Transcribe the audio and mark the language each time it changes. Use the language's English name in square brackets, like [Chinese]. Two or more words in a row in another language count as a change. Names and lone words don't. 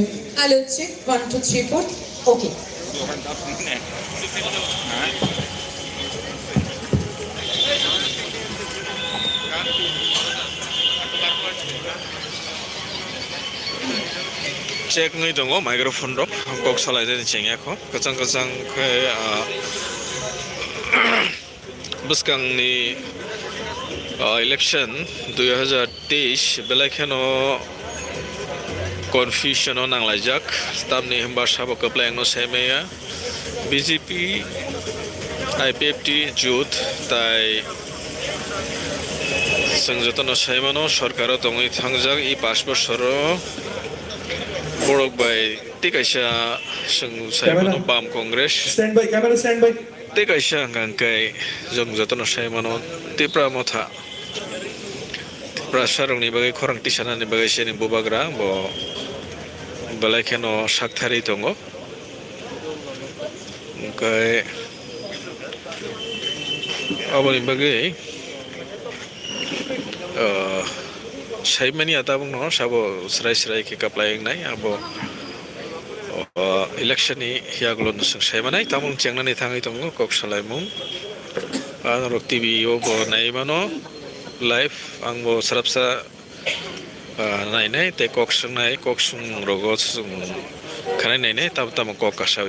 [English] Hello, check 1 2 3 4. Okay. [Kok Borok] चेक नहीं दङ माइक्रोफोन रक कक सालायनायनि जेंनाखौ गोजान गोजान बुसकांनि इलेक्शन 2023 बेलायखेनो कन्फ्यूजन नांलायजाक स्टाफनि होमबा साबो कप्लायनो सेमेया बीजेपी आईपीएफटी जुथ ताई जों जतन सायमानो सरकाराव दङै थांजाक इ 5 बोसोर बरक बाय टिकाइसा जों सायमानो बाम कांग्रेस [English] stand by camera stand by [Kok Borok] टिकाइसा गांकाय जों जतन सायमानो तिप्रा मथा प्रासारंनि बागै खरां टिसानानि बागै सेनि बुबाग्रा ब बेलायखेनो साकथारि दङ ओमफ्राय अबनि बागै साइमानि आता बुंनो साबो स्राय स्राय के कप्लायनाय आबो इलेक्शननि हियागलो नसं साइमानाय तामुं चेंनानै थाङै दङ कक सालायमुं आनरक टिभि ओ बनायमानो लाइभ आंबो सराबसा नायनाय ते कक्सुं रगस खानाय नायनाय तब तब ककाशावी।